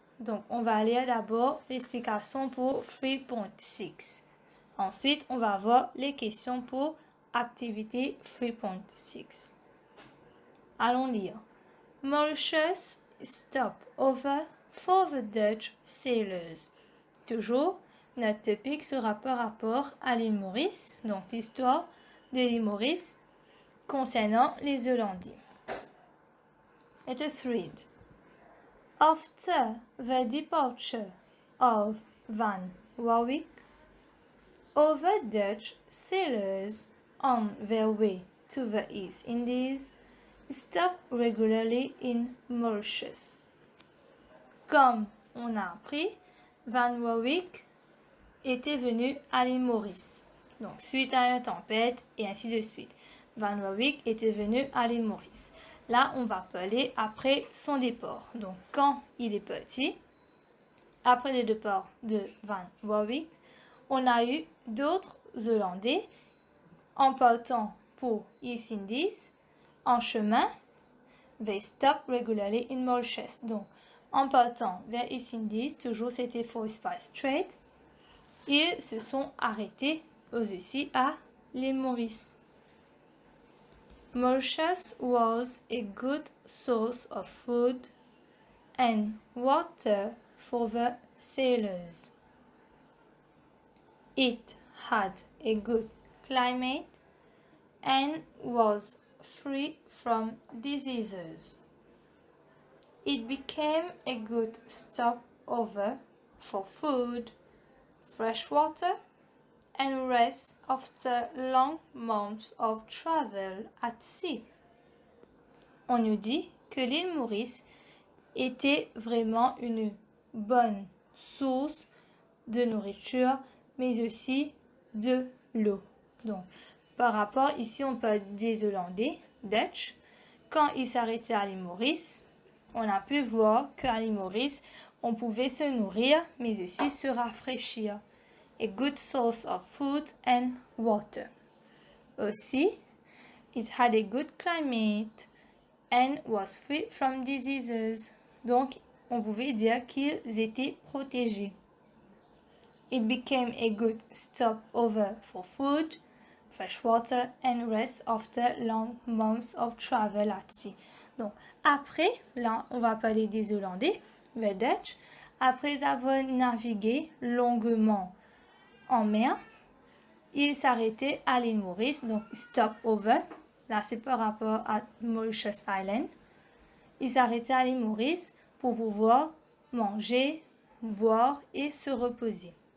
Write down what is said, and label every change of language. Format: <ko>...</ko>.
<fr>Donc, on va lire d'abord l'explication pour 3.6. Ensuite, on va voir les questions pour activité 3.6. Allons lire.</fr> <en>Mauritius stopover for the Dutch sailors.</en> <fr>Toujours, notre topic sera par rapport à l'île Maurice, donc l'histoire de l'île Maurice concernant les Hollandais.</fr> <en>Let us read. After the departure of Van Warwick, other Dutch sailors on their way to the East Indies stopped regularly in Mauritius.</en> <fr>Comme on a appris, Van Warwick était venu à l'île Maurice. Donc, suite à une tempête et ainsi de suite. Van Warwick était venu à l'île Maurice. Là, on va parler après son départ. Donc, quand il est parti, après le départ de Van Warwick, on a eu d'autres Hollandais en partant pour East Indies, en chemin,</fr> <en>they stop regularly in Mauritius.</en> <fr>Donc, en partant vers East Indies, toujours c'était Four Spice Strait, ils se sont arrêtés aussi à l'île Maurice.</fr> <en>Mauritius was a good source of food and water for the sailors. It had a good climate and was free from diseases. It became a good stopover for food, fresh water, and rest after long months of travel at sea.</en> <fr>On nous dit que l'île Maurice était vraiment une bonne source de nourriture, mais aussi de l'eau. Donc, par rapport, ici, on parle des Hollandais, Dutch. Quand ils s'arrêtaient à l'île Maurice, on a pu voir qu'à l'île Maurice, on pouvait se nourrir, mais aussi se rafraîchir.</fr> <en>A good source of food and water. Aussi, it had a good climate and was free from diseases.</en> <fr>Donc, on pouvait dire qu'ils étaient protégés.</fr> <en>It became a good stopover for food, fresh water and rest after long months of travel at sea.</en> <fr>Donc, après, là, on va parler des Hollandais, the Dutch. Après avoir navigué longuement en mer, ils s'arrêtaient à l'île Maurice, donc stopover. Là, c'est par rapport à Mauritius Island. Ils s'arrêtaient à l'île Maurice pour pouvoir manger, boire et se reposer.</fr>